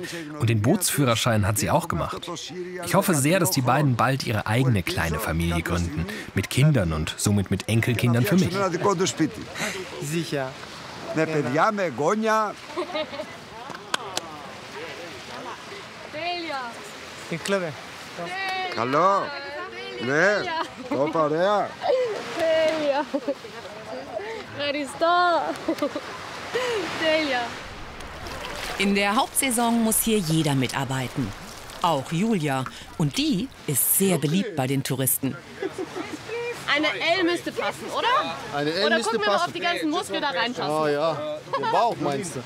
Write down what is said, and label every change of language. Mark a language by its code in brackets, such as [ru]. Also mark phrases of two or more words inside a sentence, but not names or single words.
[de] Und den Bootsführerschein hat sie auch gemacht. Ich hoffe sehr, dass die beiden bald ihre eigene kleine Familie gründen. Mit Kindern und somit mit Enkelkindern für mich. Sicher. Ich glaube. Hallo. [el] Ναι, το παρέα. Τέλεια. Ευχαριστώ. Τέλεια. [de] In der Hauptsaison muss hier jeder mitarbeiten. Auch Julia. Und die ist sehr beliebt bei den Touristen. Eine L müsste passen, oder? Eine L Oder müsste gucken wir mal, passen. ob die ganzen Muskeln da reinpassen. Oh ja, der Bauch meinst du?